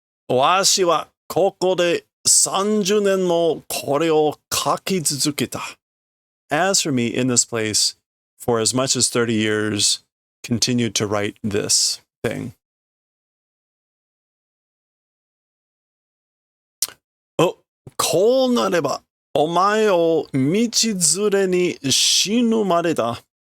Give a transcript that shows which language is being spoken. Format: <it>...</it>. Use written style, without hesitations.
<ja>Washi wa koko de 30年もこれを書き続けた.</ja> <en>As for me, in this place, for as much as 30 years, continued to write this thing.</en> <ja>Oh, こうなれば、お前を道連れに死ぬまでだ.</ja>